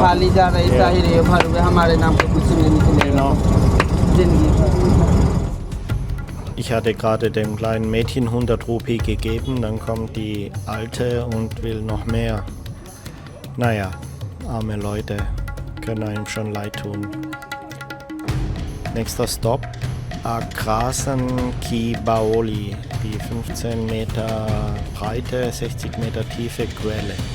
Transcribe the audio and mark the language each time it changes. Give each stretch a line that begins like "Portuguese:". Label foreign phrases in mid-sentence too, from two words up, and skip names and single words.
Hindi: खाली जा रही
German: Ja.
Hindi: जाहिर है भर में हमारे नाम पे कुछ नहीं निकलेगा
German: Genau.
Hindi: जिंदगी
German: Ich hatte gerade dem kleinen Mädchen 100 Rupie gegeben, dann kommt die Alte und will noch mehr. Naja, arme Leute, können einem schon leid tun. Nächster Stopp, Akrasan Ki Baoli, die 15 Meter breite, 60 Meter tiefe Quelle.